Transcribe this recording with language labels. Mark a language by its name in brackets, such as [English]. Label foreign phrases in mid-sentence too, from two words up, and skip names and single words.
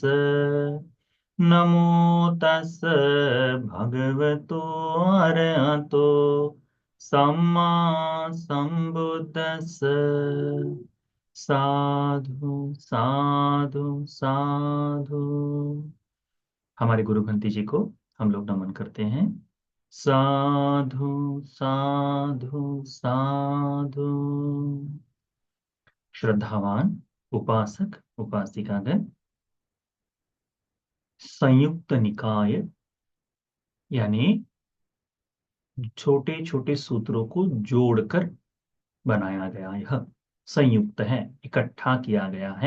[Pali] नमो तस् भगवतो अरहतो सम्मा सम्बुद्धस्स। साधु साधु साधु। [Hindi] हमारे गुरु ग्रंथी जी को हम लोग नमन करते हैं। [Pali] साधु साधु साधु। [Hindi] श्रद्धावान उपासक उपासिकागण, संयुक्त निकाय यानी छोटे छोटे सूत्रों को जोड़कर बनाया गया यह संयुक्त है, इकट्ठा किया गया है।